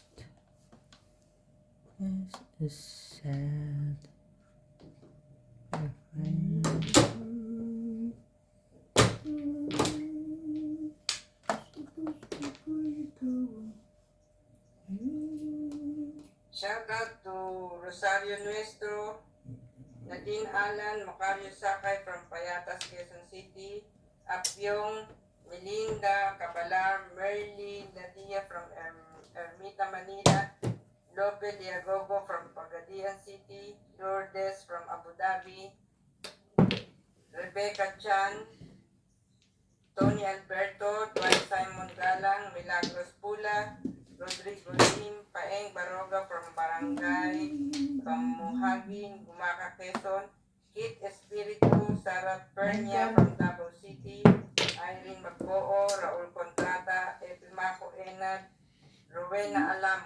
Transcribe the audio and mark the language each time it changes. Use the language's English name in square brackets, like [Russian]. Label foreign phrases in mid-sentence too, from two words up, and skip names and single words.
[English] This is sad. Refrain. Shout out to Rosario Nuestro, Nadine Alan, Macario Sakay from Payatas, Quezon City, Apyong, Melinda, Cabalar, Merly, Nadia from Ermita, Manila, Lope Diagogo from Pagadian City, Lourdes from Abu Dhabi, Rebecca Chan, Tony Alberto, Dwight Simon Galang, Milagros Pula, Rodrigo Lim, Paeng Baroga from Barangay Pamuhagin, Gumaca, Quezon, Kit Espiritu, Sarah Pernia from Davao City, Irene Magboo, Raul Contrata, Epimaco Enad, Rowena Alamo.